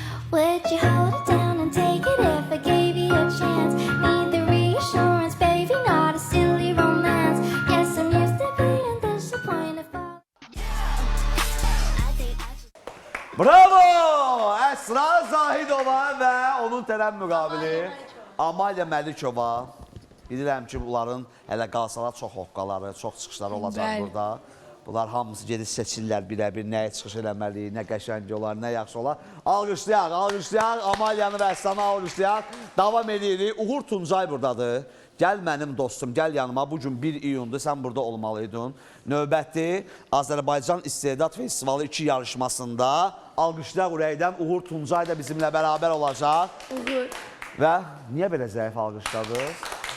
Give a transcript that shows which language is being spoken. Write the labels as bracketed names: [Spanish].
[English] Would you hold it down and take it if I gave you a chance? Need the reassurance, baby, not a silly romance. Yes, I'm used to being disappointed. Bravo! [Azerbaijani] Əsra Zahidova və onun tərəm müqabili Amalya Məlikova. Bilirəm ki, bunların hələ qalsalar çox hoqqaları, çox çıxışları olacaq burada. Bunlar hamısı gedib seçirlər birə-bir, nəyə çıxış eləməli, nə qəşəngi olar, nə yaxşı olar. Alqışlayaq, Amalyanı və Əslanı alqışlayaq. Davam edirik. Uğur Tuncay buradadır. Gəl mənim dostum, gəl yanıma. Bugün 1 iyundur, sən burada olmalıydın. Növbəti Azərbaycan İstedad Festivalı 2 yarışmasında alqışlayaq ürəkdən Uğur Tuncay da bizimlə bərabər olacaq. Uğur. Və niyə belə zəif alqışladınız?